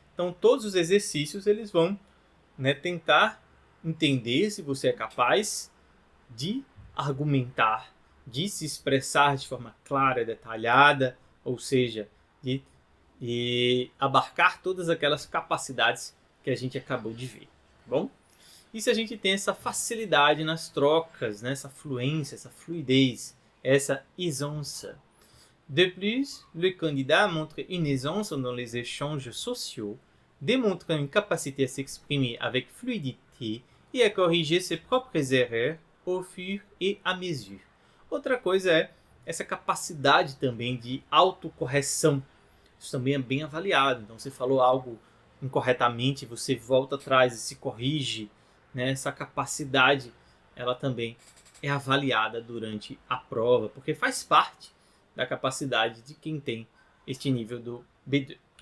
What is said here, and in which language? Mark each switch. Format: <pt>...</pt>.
<pt>Então, todos os exercícios eles vão, né, tentar entender se você é capaz de argumentar, de se expressar de forma clara e detalhada, ou seja, de abarcar todas aquelas capacidades que a gente acabou de ver. Bom? E se a gente tem essa facilidade nas trocas, né, essa fluência, essa fluidez, essa aisance.</pt> <fr>De plus, le candidat montre une aisance dans les échanges sociaux, démontrant une capacité à s'exprimer avec fluidité et à corriger ses propres erreurs au fur et à mesure.</fr> <pt>Outra coisa é essa capacidade também de autocorreção. Isso também é bem avaliado. Então, você falou algo incorretamente, você volta atrás e se corrige. Né? Essa capacidade, ela também é avaliada durante a prova, porque faz parte da capacidade de quem tem este nível do B2.</pt>